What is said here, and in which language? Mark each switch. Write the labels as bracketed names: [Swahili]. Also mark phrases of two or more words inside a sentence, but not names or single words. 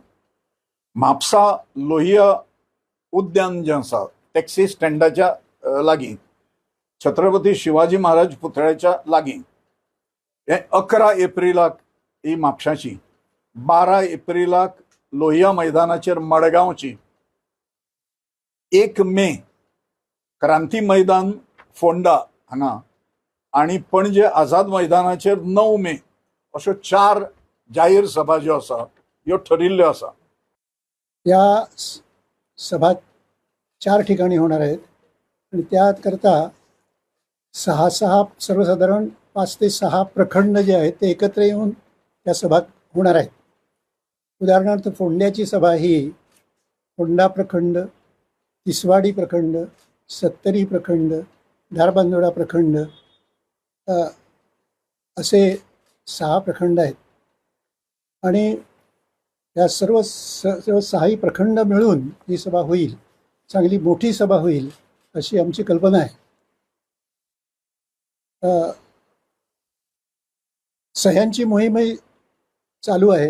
[Konkani] म्हापसा लोहिया उद्यान जें आसा टॅक्सी स्टँडाच्या लागीं, छत्रपती शिवाजी महाराज पुतळ्याच्या लागीं, हे 11 एप्रिलाक ही म्हापशाची, 12 एप्रिलाक लोहिया मैदानाचेर मडगांवची, 1 मे क्रांती मैदान फोंडा हांगा आणि पणजे आझाद मैदानाचेर 9 मे अश्यो 4 जाहीर सभा ज्यो आसा ह्यो ठरिल्ल्यो आसा। [Marathi] या सभा 4 ठिकाणी होणार आहेत आणि त्याकरता 6 सर्वसाधारण 5 ते 6 प्रखंड जे आहेत ते एकत्र येऊन त्या सभा होणार आहेत. उदाहरणार्थ फोंड्याची सभा ही फोंडा प्रखंड, तिसवाडी प्रखंड, सत्तरी प्रखंड, धारबांदोडा प्रखंड असे 6 प्रखंड आहेत आणि या सर्व 6ही प्रखंड मिळून ही सभा होईल. चांगली मोठी सभा होईल अशी आमची कल्पना आहे. सह्यांची मोहीमही चालू आहे.